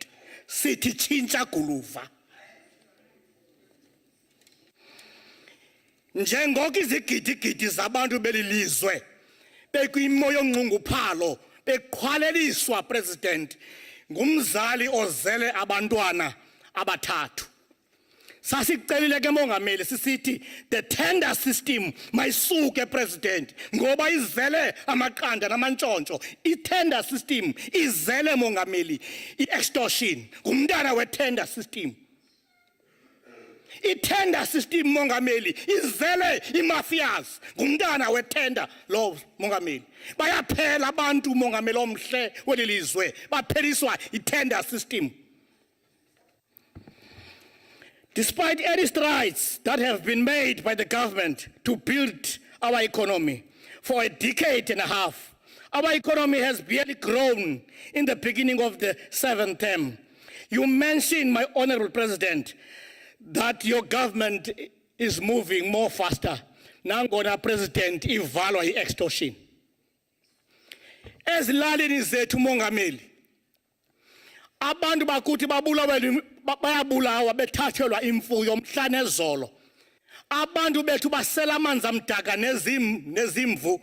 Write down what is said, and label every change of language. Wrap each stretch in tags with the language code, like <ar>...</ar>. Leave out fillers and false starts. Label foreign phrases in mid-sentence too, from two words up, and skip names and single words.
<xh>Sithi tshintsha guluva. Njengoko izigidi zabantu belilizwe bekwimo yonxunguphalo beqhwaleliswa President ngumzali ozele abantwana abathathu. Sasicelile ke mongameli sisithi</xh> <en>the tender system</en> <xh>mayisuke President ngoba izele amaqanda namantshontsho. I-</xh> <en>tender system</en> <xh>izele mongameli i-extortion ngumntana we-tender system. I-</xh> <en>tender system</en> <xh>mongameli izele i-mafias ngumntana we-tender lo mongameli. Bayaphela abantu mongameli omhle welilizwe bapheliswa i-</xh> <en>tender system. Despite any strides that have been made by the government to build our economy for a decade and a half, our economy has barely grown in the beginning of the 7th term. You mentioned, my Honorable President, that your government is moving more faster.</en> <xh>Nangona President ivalwa i-extortion. Ezilalini zethu mongameli, abantu bakuthi bayabulawa bethathelwa imfuyo mhla nezolo. Abantu bethu basela amanzi amdaka nezimvu.</xh>